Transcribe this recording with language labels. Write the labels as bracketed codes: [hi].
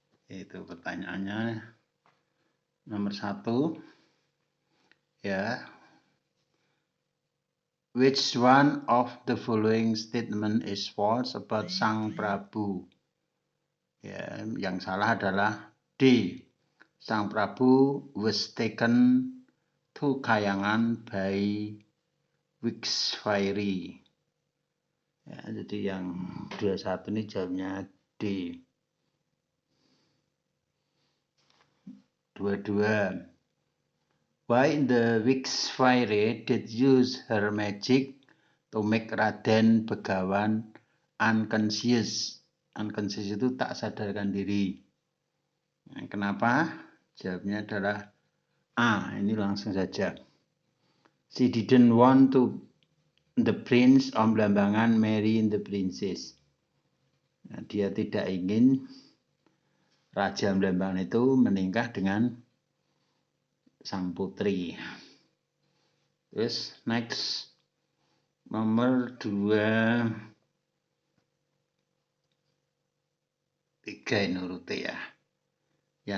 [id] Itu pertanyaannya nomor 1. [en] Which one of the following statement is false about Sang Prabu? [id] Yang salah adalah D. [en] Sang Prabu was taken to Kayangan by Wixfire. [id] Jadi yang 21 ini jawabnya D. 22. [en] Why the Wixfire did use her magic to make Raden Begawan unconscious. [id] Unconscious itu tak sadarkan diri. Kenapa? Jawabnya adalah A. Ini langsung saja. [en] She didn't want to the prince of Blambangan marry the princess. [id] Dia tidak ingin Raja Blambangan itu menikah dengan sang putri. Terus next nomor 2, 3 ini urutnya ya.